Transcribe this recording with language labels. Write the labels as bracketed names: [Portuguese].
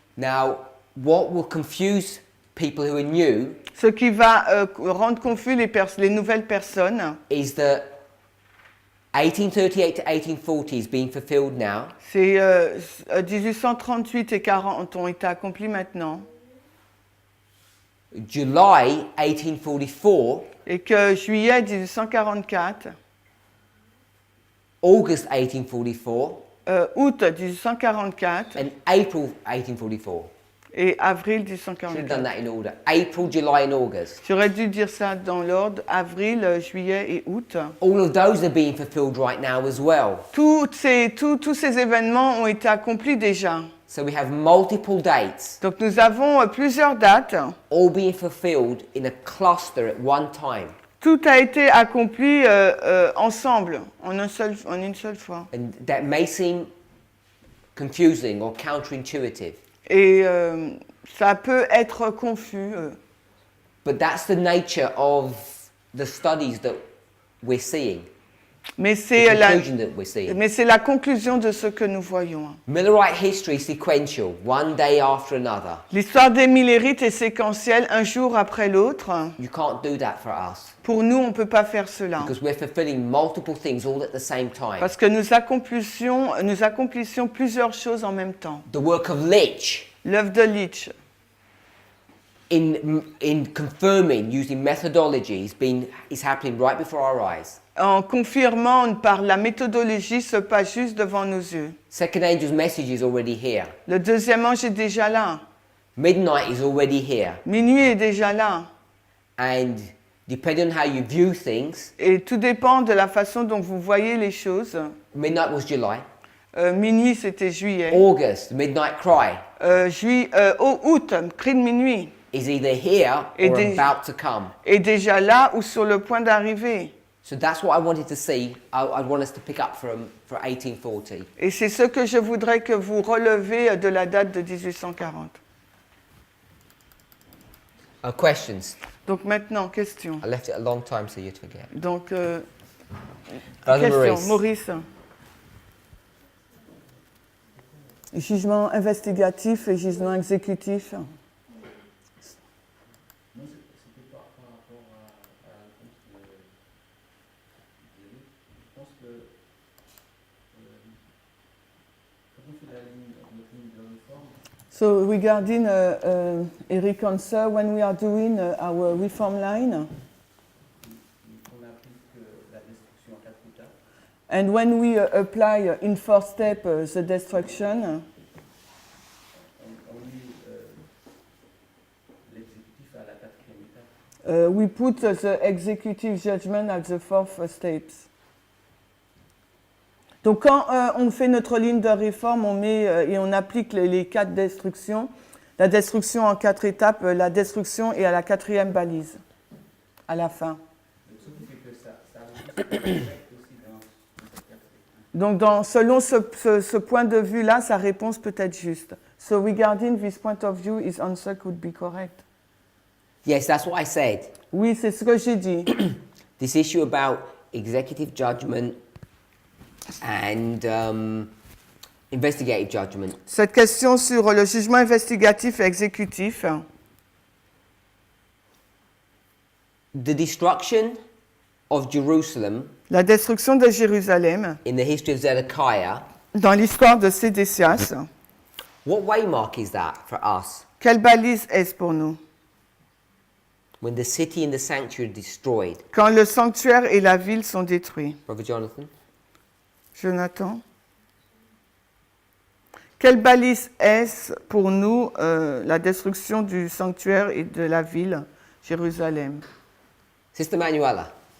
[English] Now, what will confuse people who are new [French] Ce qui va rendre confus les nouvelles personnes, [English] is that 1838 to 1840 is being fulfilled now. [French] c'est 1838 et 40 ont été accomplis maintenant, [English] July 1844, [French] et que juillet 1844, [English] August 1844, [French] août 1844 [English] and April 1844. [French] et avril [English] Should have done that in order. April, July, and August. [French] J'aurais dû dire ça dans l'ordre, avril, juillet et août. [English] All of those are being fulfilled right now as well. [French] Tous ces événements ont été accomplis déjà. [English] So we have multiple dates, [French] Donc nous avons plusieurs dates. [English] all being fulfilled in a cluster at one time. [French] Tout a été accompli ensemble, en une seule fois. [English] And that may seem confusing or counterintuitive, [French] Et ça peut être confus. [English] but that's the nature of the studies that we're seeing, [French] Mais [English] the [French] c'est [English] conclusion that we're seeing. [French] la conclusion de ce que nous voyons. [English] Millerite history is sequential, one day after another. [French] L'histoire des Millérites est séquentielle, un jour après l'autre. [English] You can't do that for us [French] Pour nous, on ne peut pas faire cela. [English] because we're fulfilling multiple things all at the same time. [French] Parce que nous accomplissions plusieurs choses en même temps. [English] The work of Lich [French] L'œuvre de Leach, [English] in confirming using methodology is happening right before our eyes. [French] en confirmant par la méthodologie, se passe juste devant nos yeux. [English] Second angel's message is already here. [French] Le deuxième ange est déjà là. [English] Midnight is already here. [French] Minuit est déjà là. [English] And depending on how you view things, [French] Et tout dépend de la façon dont vous voyez les choses. [English] midnight was July. [French] Minuit, c'était juillet. [English] August, midnight cry, [French] Août, cri de minuit, [English] is either here [French] Et [English] or [French] des- [English] about to come. [French] est déjà là ou sur le point d'arriver. [English] So that's what I wanted to see. I'd want us to pick up for 1840. [French] Et c'est ce que je voudrais que vous relevez de la date de 1840. [English] Questions? [French] Donc maintenant, question. [English] I left it a long time so you'd forget. [French] Donc, [English] Brother [French] question, Maurice. Maurice. Jugement investigatif et jugement exécutif. Moi, c'était par rapport à la réponse de je pense que quand on fait notre ligne de réforme, [English] So regarding Eric answer, when we are doing our reform line, [French] on applique la destruction en 4 étapes. [English] and when we apply in 4 step the destruction, [French] On met l'exécutif à la 4e étape. [English] we put the executive judgment at the 4th steps. [French] Donc quand on fait notre ligne de réforme, on met et on applique les 4 destructions, la destruction en 4 étapes, la destruction est à la 4e balise, à la fin. Donc, ce qui fait que ça affecte aussi dans cette 4 étapes. Donc selon ce point de vue-là, sa réponse peut être juste. [English] So regarding this point of view, his answer could be correct. Yes, that's what I said. [French] Oui, c'est ce que j'ai dit. [English] This issue about executive judgment and investigative judgment. [French] Cette question sur le jugement investigatif et exécutif, [English] The destruction of Jerusalem [French] la destruction de Jérusalem [English] in the history of Zedekiah, [French] dans l'histoire de Sédécias, [English] what waymark is that for us? [French] quelle balise est-ce pour nous? [English] When the city and the sanctuary are destroyed. [French] Quand le sanctuaire et la ville sont détruits. [English] Brother Jonathan? [French] Jonathan? Quelle balise est-ce pour nous la destruction du sanctuaire et de la ville, Jérusalem? [English] Sister Manuela?